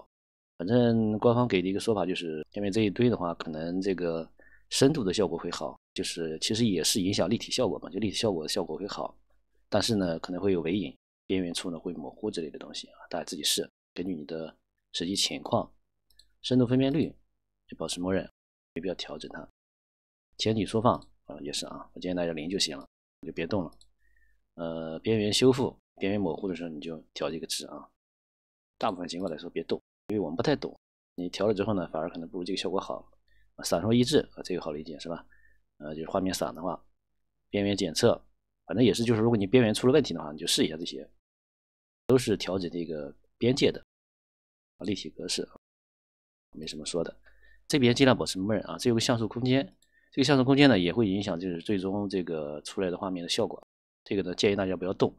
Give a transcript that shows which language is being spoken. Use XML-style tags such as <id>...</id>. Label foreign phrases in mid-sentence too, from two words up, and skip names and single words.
<zh>反正官方給的一個說法就是前面這一堆的話，可能這個深度的效果會好，就是其實也是影響立體效果嘛，就立體效果的效果會好，但是呢可能會有微影，邊緣處呢會模糊之類的東西啊，大家自己試，根據你的實際情況。深度分辨率就保持默認，沒必要調整它。前體縮放也是啊，我建議大家0就行了，就別動了。邊緣修復邊緣模糊的時候你就調這個值啊。大部分情況来說別动，因為我们不太懂，你調了之后呢，反而可能不如这个效果好。散弱抑制这个好理解是吧？就是画面散的话，邊緣檢測，反正也是就是如果你邊緣出了問題的話，你就試一下這些，都是調整這個邊界的立體格式，沒什麼說的。這邊盡量保持默認啊，這有個像素空間，這個像素空間呢也會影響就是最終這個出來的畫面的效果，這個呢建議大家不要動。</zh>